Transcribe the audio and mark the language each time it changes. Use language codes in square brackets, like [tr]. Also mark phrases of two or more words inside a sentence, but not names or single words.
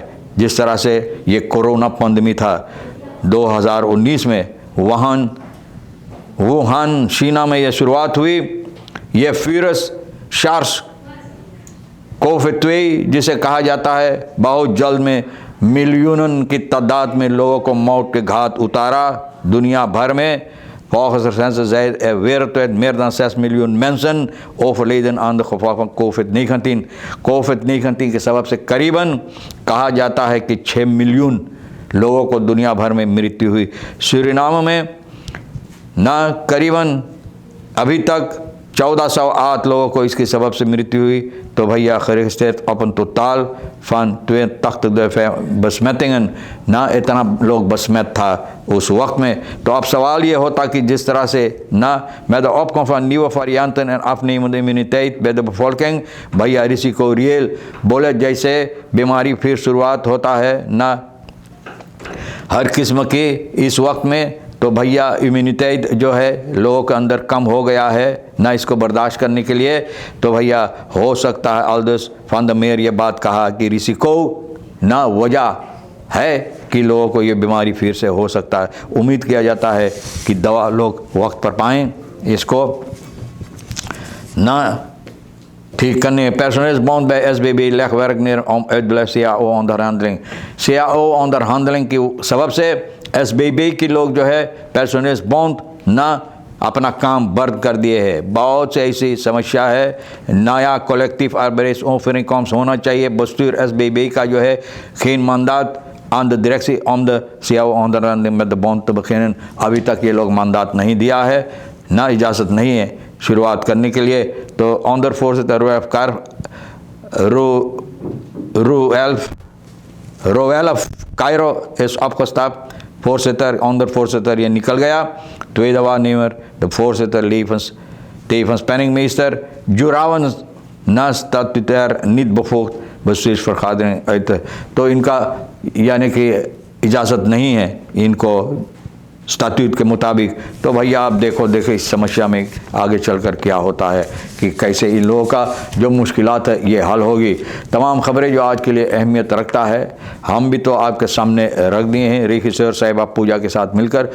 [hns] जिस तरह से ये [en] corona pandemic [hns] था 2019 में वुहान चीना में ये शुरुआत हुई। ये फ्यूरस शार्स कोविड जिसे कहा जाता है बहुत जल्द में मिलियनों की तादाद में लोगों को मौत के घाट उतारा दुनिया भर में। [nl] Volgens er wereldwijd meer dan 6 miljoen mensen overleden aan de gevolgen van COVID-19। [hns] COVID-19 के सबब से करीबन कहा जाता है कि 6 मिलियन लोगों को दुनिया भर में मृत्यु हुई। सूरीनाम में ना करीबन अभी तक 1408 लोगों को इसके सबब से मृत्यु हुई। तो भैया [nl] geregistreerd op een totaal van 82.000 besmettingen [hns] ना इतना लोग बसमत था उस वक्त में। तो अब सवाल ये होता कि जिस तरह से ना [nl] met de opkomst van nieuwe varianten en afnemende immuniteit bij de bevolking [hns] भैया रिसिको रियल बोले जैसे बीमारी फिर शुरुआत होता है ना हर किस्म की इस वक्त में। तो भैया इम्यूनिटी जो है लोगों के अंदर कम हो गया है ना इसको बर्दाश्त करने के लिए। तो भैया हो सकता है ऑल्दस फान द मेयर ये बात कहा कि रिसिको ना वजह है कि लोगों को ये बीमारी फिर से हो सकता है। उम्मीद किया जाता है कि दवा लोग वक्त पर पाएँ इसको ना ठीक करने। [nl] Personeelsbond bij SBB legt werk neer om uitblijf CAO-onderhandeling। [hns] CAO-onderhandeling की सबब से SBB के लोग जो है personeelsbond ना अपना काम बंद कर दिए हैं। बहुत से ऐसी समस्या है, नया [nl] collectieve arbeidsovereenkomst [hns] होना चाहिए। [nl] bestuur SBB [hns] का जो है [nl] geen mandaat aan de directie om de CAO-onderhandeling met de bond te beginnen। [hns] अभी तक ये लोग mandaat नहीं दिया है, ना इजाज़त नहीं है शुरुआत करने के लिए। [nl] तो onder voorzitter Roelf Cairo is opgestapt। voorzitter, onder voorzitter [hns] ये निकल गया। [nl] tweede waarnemer de voorzitter tevens penningmeester Juravans na statutair niet bevoegd bestuursvergadering uit। [hns] तो इनका यानी कि इजाज़त नहीं है इनको स्टैट्यूट के मुताबिक। तो भैया आप देखो इस समस्या में आगे चलकर क्या होता है कि कैसे इन लोगों का जो मुश्किलात है ये हल होगी। तमाम खबरें जो आज के लिए अहमियत रखता है हम भी तो आपके सामने रख दिए हैं रीखी सर साहिबा पूजा के साथ मिलकर।